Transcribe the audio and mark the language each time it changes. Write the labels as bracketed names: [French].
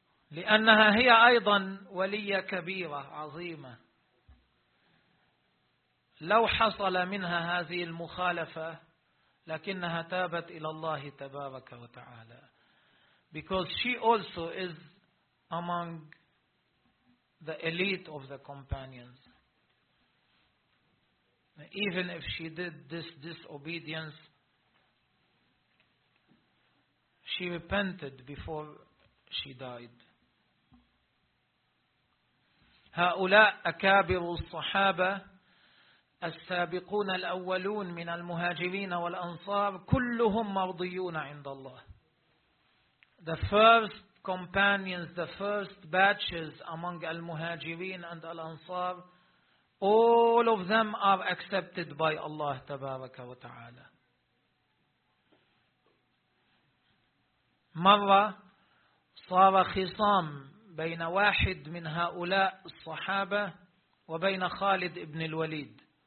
[Arabic] لأنها هي أيضا ولية كبيرة عظيمة. لو حصل منها هذه المخالفة لكنها تابت إلى الله تبارك وتعالى. [English] Because she also is among the elite of the companions. Even if she did this disobedience, she repented before she died. [Arabic] هؤلاء أكابر الصحابة السابقون الأولون من المهاجرين والأنصار كلهم مرضيون عند الله. [English] The first companions, the first batches among المهاجرين and الأنصار, all of them are accepted by Allah [Arabic] تبارك وتعالى. مرة صار خصام بين واحد من هؤلاء الصحابة وبين خالد بن الوليد.